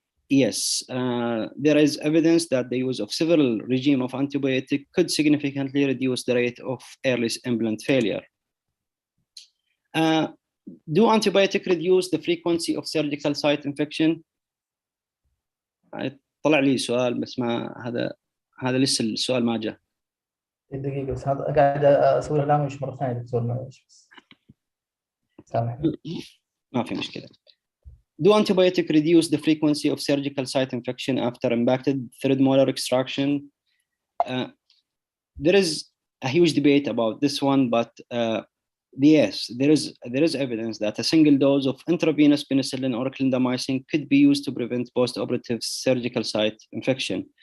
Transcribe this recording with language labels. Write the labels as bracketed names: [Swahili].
[English] Yes, there is evidence that the use of several regime of antibiotic could significantly reduce the rate of early implant failure. Do antibiotic reduce the frequency of surgical site infection? [Arabic] طلع لي سؤال بس ما هذا لسه السؤال ما جاء. دقيقة بس هذا قاعد أسوي له لامش مرة ثانية دكتور معلش بس. سامحني. ما في مشكلة. [English] Do antibiotic reduce the frequency of surgical site infection after impacted third molar extraction? There is a huge debate about this one, but yes, there is evidence that a single dose of intravenous penicillin or clindamycin could be used to prevent post-operative surgical site infection.